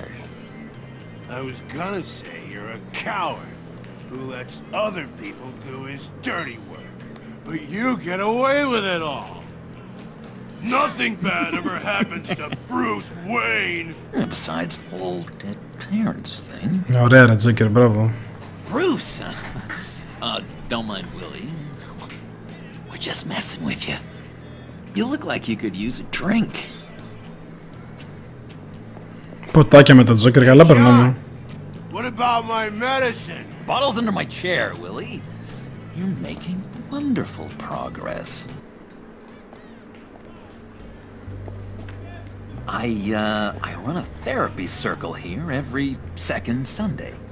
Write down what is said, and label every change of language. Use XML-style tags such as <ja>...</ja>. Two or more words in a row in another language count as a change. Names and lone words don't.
<en>I was gonna say you're a coward who lets other people do his dirty work. But you get away with it all. Nothing bad ever happens to Bruce Wayne. Besides the whole dead parents thing.</en> <el>Ωραία ρε Τζόκερ, μπράβο.</el> <en>Bruce! Don't mind Willie. We're just messing with you. You look like you could use a drink.</en> <el>Ποτάκια με τον Τζόκερ, καλά περνάμε.</el> <en>What about my medicine? Bottle's under my chair, Willie. You're making wonderful progress. I run a therapy circle here every second Sunday.</en>